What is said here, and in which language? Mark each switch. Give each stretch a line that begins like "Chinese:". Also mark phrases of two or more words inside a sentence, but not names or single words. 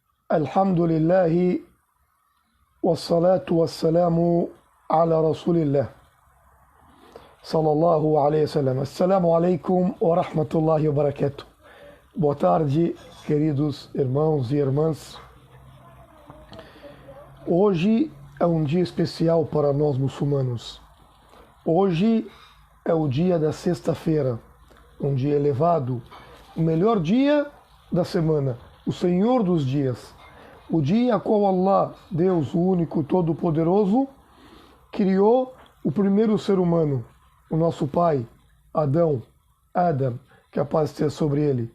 Arabic: الحمد لله والصلاة والسلام على رسول الله صلى الله عليه وسلم. السلام عليكم ورحمة الله وبركاته.
Portuguese: Boa tarde, queridos irmãos e irmãs. Hoje é um dia especial para nós muçulmanos. Hoje é o dia da sexta-feira, um dia elevado, o melhor dia da semana, o Senhor dos dias, o dia a qual Allah, Deus, o único, todo-poderoso, criou o primeiro ser humano, o nosso pai, Adam, que a paz esteja sobre ele.